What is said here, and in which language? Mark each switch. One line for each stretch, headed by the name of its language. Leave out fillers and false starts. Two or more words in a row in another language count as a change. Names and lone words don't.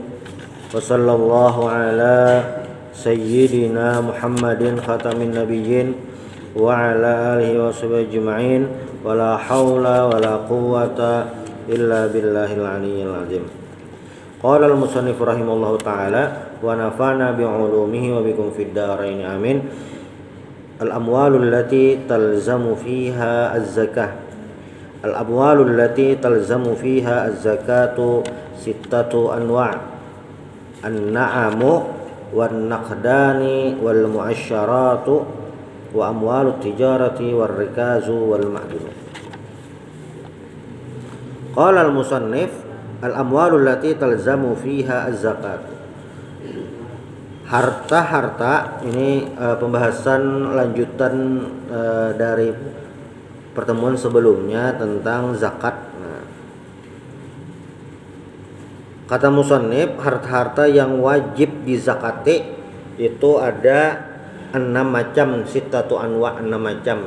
Arabic: وصلى الله على سيدنا محمد خاتم النبيين وعلى آله وصحبه أجمعين. ولا حول ولا قوة إلا بالله العلي العظيم. قال المصنف رحمه الله تعالى ونفعنا بعلومه وبكم في الدارين آمين. الأموال التي تلزم فيها الزكاة. الأموال التي تلزم فيها الزكاة ستة أنواع'. النعم والنقدان والمعشرات وأموال التجارة والركاز والمعدن. قال المصنف الأموال التي تلزم فيها الزكاة.
Indonesian: Harta-harta ini pembahasan lanjutan dari pertemuan sebelumnya tentang zakat. Kata musannif, harta-harta yang wajib dizakati itu ada 6 macam,
Arabic: ستة أنواع,
Indonesian: 6 macam.